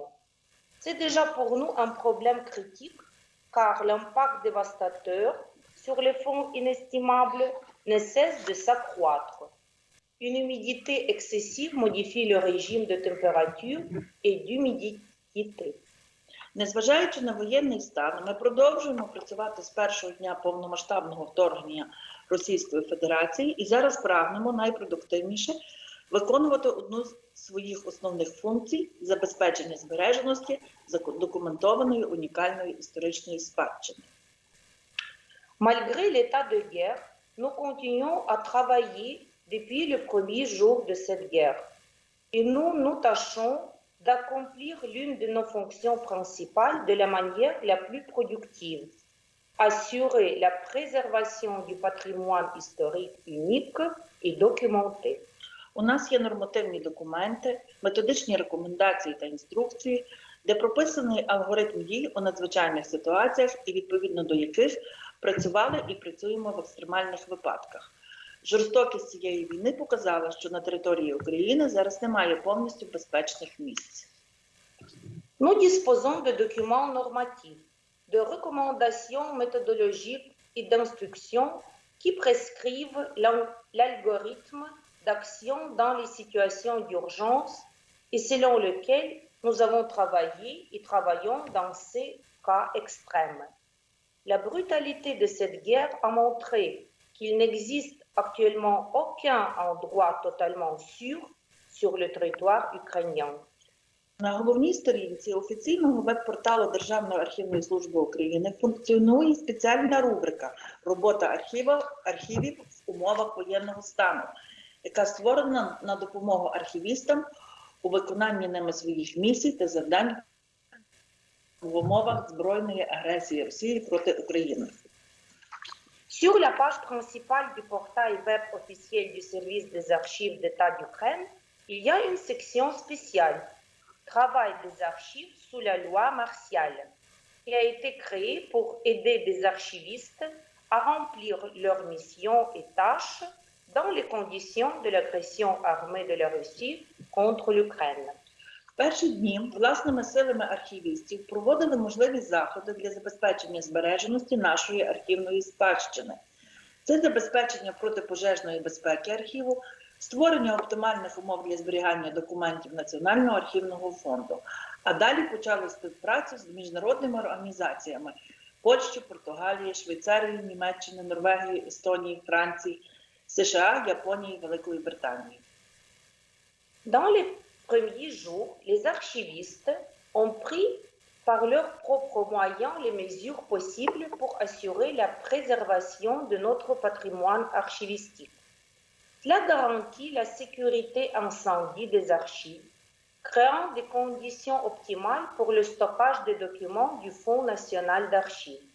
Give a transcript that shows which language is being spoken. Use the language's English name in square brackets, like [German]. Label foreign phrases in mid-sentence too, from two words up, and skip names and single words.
[French] C'est déjà pour nous un problème critique car l'impact dévastateur sur les fonds inestimables ne cesse de s'accroître. Une humidité excessive modifie le régime de température et d'humidité. [Ukrainian] Незважаючи на воєнний стан, ми продовжуємо працювати з першого дня повномасштабного вторгнення Російської Федерації і зараз прагнемо найпродуктивніше виконувати одну з своїх основних функцій – забезпечення збереженості документованої унікальної історичної спадщини. [French] Malgré l'état de guerre, nous continuons à travailler depuis le premier jour de cette guerre. Et nous nous tâchons d'accomplir l'une de nos fonctions principales de la manière la plus productive, assurer la préservation du patrimoine historique unique et documenté. [Ukrainian] У нас є нормативні документи, методичні рекомендації та інструкції, де прописаний алгоритм дій у надзвичайних ситуаціях і відповідно до яких працювали і працюємо в екстремальних випадках. Жорстокість цієї війни показала, що на території України зараз немає повністю безпечних місць. [French] Nous disposons de documents normatifs, de recommandations méthodologiques et d'instructions qui prescrivent l'algorithme d'action dans les situations d'urgence et selon lequel nous avons travaillé et travaillons dans ces cas extrêmes. La brutalité de cette guerre a montré qu'il n'existe actuellement aucun endroit totalement sûr sur le territoire ukrainien. [Ukrainian] На головній сторінці офіційного веб-порталу Державної архівної служби України функціонує спеціальна рубрика «Робота архівів в умовах воєнного стану», яка створена на допомогу архівістам у виконанні ними своїх місій та завдань в умовах збройної агресії Росії проти України. [French] Sur la page principale du portail web officiel du service des archives d'État d'Ukraine, il y a une section spéciale Travail des archives sous la loi martiale, qui a été créée pour aider des archivistes à remplir leurs missions et tâches dans les conditions de l'agression armée de la Russie contre l'Ukraine. [Ukrainian] Перші дні власними силами архівістів проводили можливі заходи для забезпечення збереженості нашої архівної спадщини. Це забезпечення протипожежної безпеки архіву, створення оптимальних умов для зберігання документів Національного архівного фонду, а далі почали співпрацю з міжнародними організаціями Польщі, Португалії, Швейцарії, Німеччини, Норвегії, Естонії, Франції, США, Японії, Великої Британії. [French] Dans les premiers jours, les archivistes ont pris par leurs propres moyens les mesures possibles pour assurer la préservation de notre patrimoine archivistique. Cela garantit la sécurité incendie des archives, créant des conditions optimales pour le stockage des documents du Fonds national d'archives.